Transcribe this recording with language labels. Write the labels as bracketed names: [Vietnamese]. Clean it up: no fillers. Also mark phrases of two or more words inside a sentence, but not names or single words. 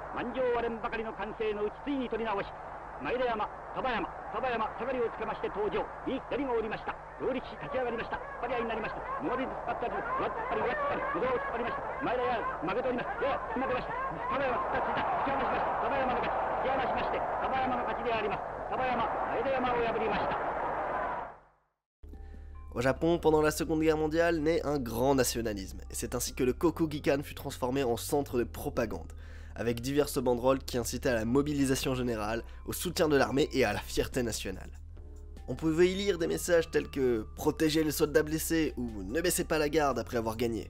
[Japanese] 満場割れんばかりの歓声のうちついに取り直し前田山双葉山下がりをつけまして登場右左がおりました。両力士立ち上がりました。突っ張り合いになりました。もがり突っ張ったず上突っ張りぶどうを突っ張りました。前田山負けております。やや負けました。双葉山突っ張り突き放しました。双葉山の勝ち突き放しまして双葉山の勝ちであります。双葉山前田山を破りました。 [French] Au Japon, pendant la Seconde Guerre mondiale, naît un grand nationalisme, et c'est ainsi que le Kokugikan fut transformé en centre de propagande, avec diverses banderoles qui incitaient à la mobilisation générale, au soutien de l'armée et à la fierté nationale. On pouvait y lire des messages tels que « Protégez les soldats blessés » ou « Ne baissez pas la garde après avoir gagné ».